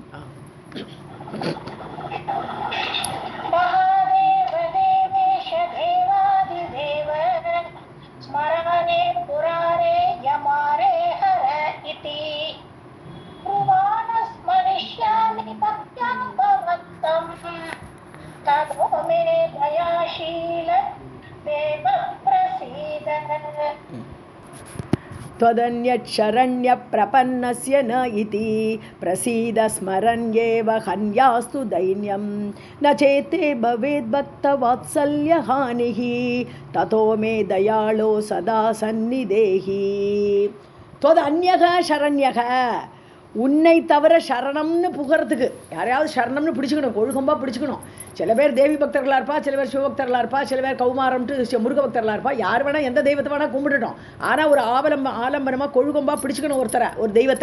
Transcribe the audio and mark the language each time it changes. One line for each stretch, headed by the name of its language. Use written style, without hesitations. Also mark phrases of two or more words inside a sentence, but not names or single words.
Sanskrit: महादेव देवेश देवादिदेव स्मरारे पुरारे यमारे हर इति ब्रुवाण स्मरिष्यामि भक्त्या भवन्तम् ततो मे दयाशील देव प्रसीद. त्वदन्यच्छरण्य प्रपन्नस्य न इति प्रसीद स्मरण्येव हन्यास्तु दैन्यं न चेते भवेद्भक्तवात्सल्यहानिः ततो मे दयाळो सदा सन्निधेहि. त्वद् अन्यक शरण्यक,
Tamil: உன்னை தவிர சரணம்னு புகறதுக்கு யாரையாவது சரணம்னு பிடிச்சிக்கணும், கொழுகம்பா பிடிச்சிக்கணும். சில பேர் தேவி பக்தர்களாக இருப்பா, சில பேர் சிவபக்தர்களாக இருப்பா, சில பேர் கௌமாரம்ட்டு முருக பக்தர்களாக இருப்பா. யார் வேணால் எந்த தெய்வத்தை வேணால் கும்பிட்டுட்டோம். ஆனால் ஒரு ஆலம்பரமாக கொழுகம்பா பிடிச்சிக்கணும் ஒருத்தரை, ஒரு தெய்வத்தை.